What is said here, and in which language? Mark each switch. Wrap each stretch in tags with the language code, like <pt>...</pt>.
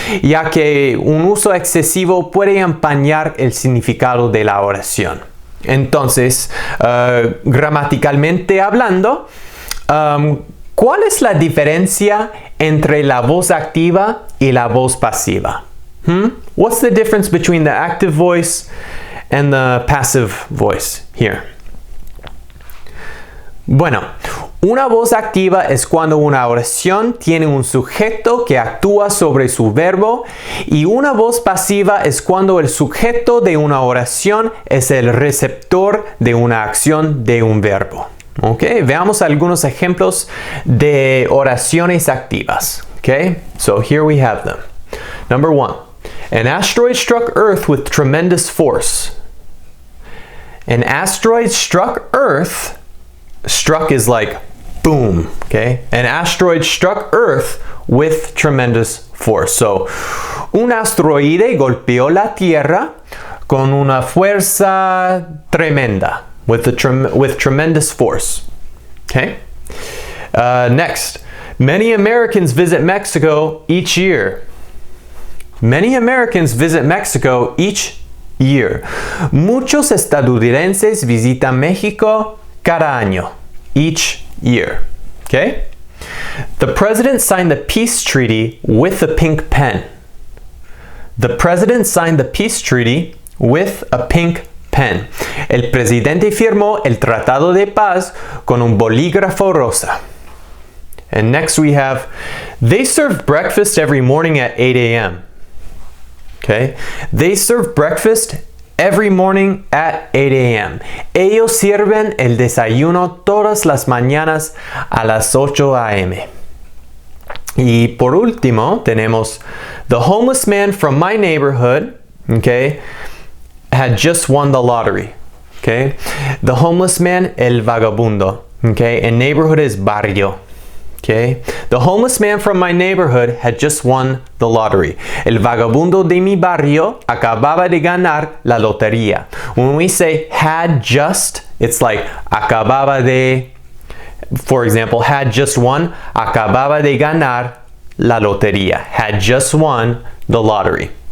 <es>Ya que un uso excesivo puede empañar el significado de la oración. Entonces, gramaticalmente hablando, ¿cuál es la diferencia entre la voz activa y la voz pasiva?</es> <en>What's the difference between the active voice and the passive voice here?</en> <es>Bueno, una voz activa es cuando una oración tiene un sujeto que actúa sobre su verbo, y una voz pasiva es cuando el sujeto de una oración es el receptor de una acción de un verbo. Okay, veamos algunos ejemplos de oraciones activas.</es> <en>Okay, so here we have them. Number 1. An asteroid struck Earth with tremendous force. An asteroid struck Earth. Struck is like boom, okay? An asteroid struck Earth with tremendous force.</en> <es>So, un asteroide golpeó la Tierra con una fuerza tremenda,</es> <en>with tremendous force. Okay? Next, many Americans visit Mexico each year. Many Americans visit Mexico each year.</en> <es>Muchos estadounidenses visitan México cada año,</es> <en>each year. Okay? The president signed the peace treaty with a pink pen. The president signed the peace treaty with a pink pen.</en> <es>El presidente firmó el tratado de paz con un bolígrafo rosa.</es> <en>And next we have, they serve breakfast every morning at 8 a.m. Okay? They serve breakfast every morning at 8 a.m.</en> <es>Ellos sirven el desayuno todas las mañanas a las 8 a.m. Y por último tenemos,</es> <en>the homeless man from my neighborhood, okay, had just won the lottery. Okay? The homeless man,</en> <es>el vagabundo.</es> <en>Okay? And neighborhood is barrio. Okay? The homeless man from my neighborhood had just won the lottery.</en> <es>El vagabundo de mi barrio acababa de ganar la lotería.</es> <en>When we say had just, it's like acababa de, for example, had just won,</en> <es>acababa de ganar la lotería.</es> <en>Had just won the lottery.</en>